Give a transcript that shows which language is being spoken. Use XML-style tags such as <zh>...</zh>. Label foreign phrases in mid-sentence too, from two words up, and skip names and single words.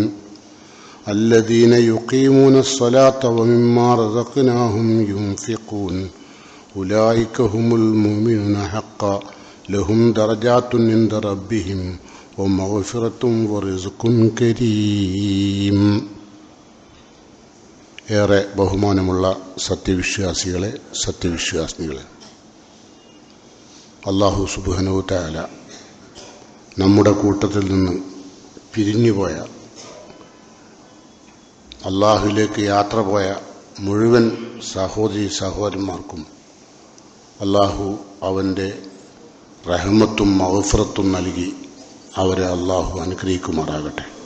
<ar>الذين يقيمون الصلاة ومما رزقناهم ينفقون أولئك هم المؤمنون حقا لهم درجات عند ربهم ومغفرة ورزق كريم.</ar> <ml>ഏറെ ബഹുമാനമുള്ള സത്യവിശ്വാസികളെ, സത്യവിശ്വാസിനികളെ,</ml> <ar>الله سبحانه وتعالى</ar> <ml>നമ്മുടെ കൂട്ടത്തിൽ നിന്ന് പിരിഞ്ഞുപോയ, അല്ലാഹുവിലേക്ക് യാത്ര പോയ മുഴുവൻ സഹോദരി സഹോദരന്മാർക്കും അല്ലാഹു അവൻ്റെ റഹ്മത്തും മഗ്ഫിറത്തും നൽകി അവരെ അല്ലാഹു അനുഗ്രഹിക്കുമാറാകട്ടെ.</ml>